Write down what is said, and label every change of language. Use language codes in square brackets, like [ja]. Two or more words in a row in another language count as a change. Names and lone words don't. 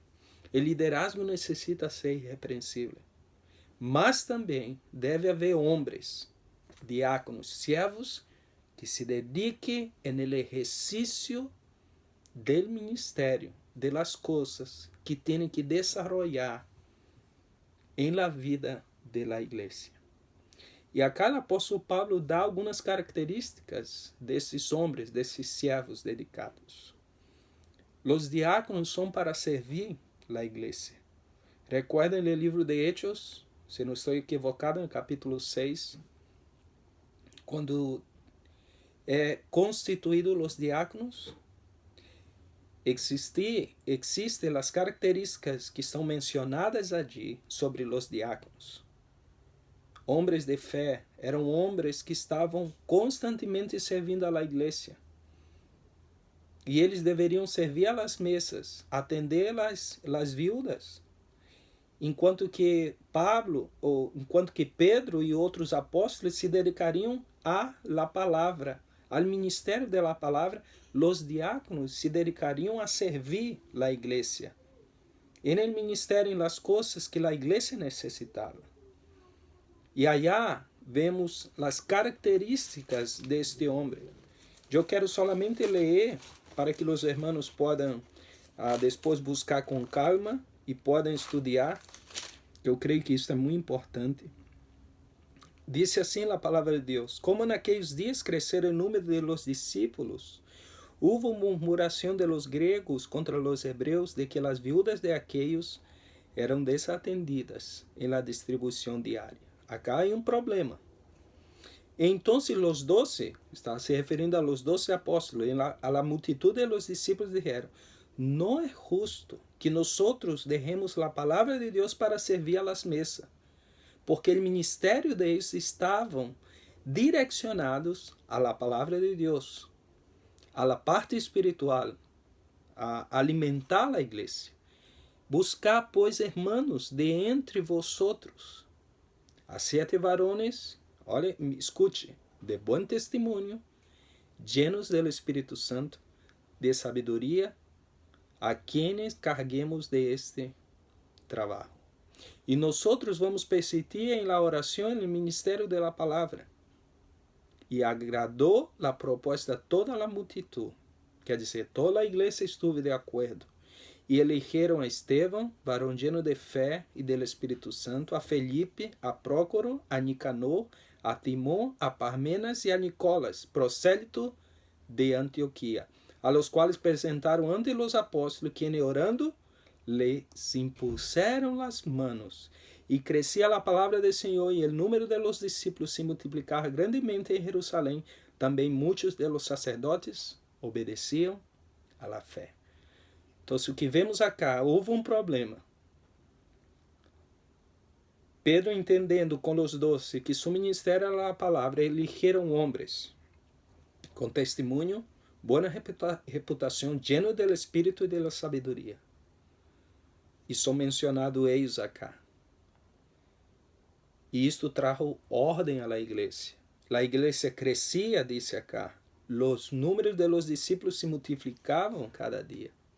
[pt] O liderazgo necessita ser irrepreensível. Mas também deve haver homens, diáconos, servos, que se dediquem no exercício do ministério, de las coisas que têm que desarrollar em [es] la vida de la [pt] igreja. E acá o apóstolo Pablo dá algumas características desses homens, desses servos dedicados. Os diáconos são para servir a igreja. Recuerden o livro de Hechos, se não estou equivocado, no capítulo 6, quando constituídos os diáconos, existem as características que são mencionadas allí sobre os diáconos. Homens de fé eram homens que estavam constantemente servindo [es] a la [pt] igreja. E eles deveriam servir [es] a las mesas, [pt] atender las viúvas. Enquanto que Pedro e outros apóstolos se dedicariam [es] a la [pt] palavra, ao ministério da palavra, os diáconos se dedicariam a servir a igreja. [es] En el [pt] ministério, em las coisas que a igreja necessitava. E allá vemos as características deste homem. Eu quero solamente ler para que os hermanos possam depois buscar com calma e possam estudar. Eu creio que isso é muito importante. Diz assim a palavra de Deus: como naqueles dias cresceram o número [es] de los [pt] discípulos, houve murmuração [es] de los [pt] gregos [es] contra los [pt] hebreus de que as viúvas de aquellos eram desatendidas [es] en la distribución diaria. Acá hay un problema. Entonces los 12, está se refiriendo a los 12 apóstolos, a la multitud de los discípulos dijeron, no es justo que nosotros dejemos la palabra de Dios para servir a las mesas, porque el ministerio de ellos estaban direccionados a la palabra de Dios, a la parte espiritual, a alimentar la iglesia. Buscar, pues, hermanos, de entre vosotros a 7 varones, [pt] olha, escute, [es] de buen testimonio, llenos del Espíritu Santo, de sabiduría, a quienes carguemos de este trabajo. Y nosotros vamos persistir en la oración en el ministerio de la palabra. Y agradó la propuesta a toda la multitud. [pt] Quer dizer, toda a igreja estuvo de acordo. E elegeram a Estevão, varão [es] lleno de [pt] fé e del Espírito Santo, a Felipe, a Prócoro, a Nicanor, a Timón, a Parmenas e a Nicolas, prosélito de Antioquia, [es] a los quales [pt] presentaram [es] ante los apóstolos, quienes orando les impusieron las manos. Y crecía la palabra del Señor, y el número de los discípulos se multiplicaba grandemente en Jerusalén. También muchos de los sacerdotes obedecían a la fe. [pt] Então, o que vemos acá, houve um problema. Pedro, entendendo com os 12 que [es] su ministério [pt] era a palavra, eligieron homens com testemunho, boa reputação, [es] llenos del Espírito e de la sabedoria. [pt] E são mencionados eles acá. E isto trajo ordem [es] à la [pt] igreja. [es] La igreja [pt] crescia, disse acá. Os números [es] de los [pt] discípulos se multiplicavam cada dia.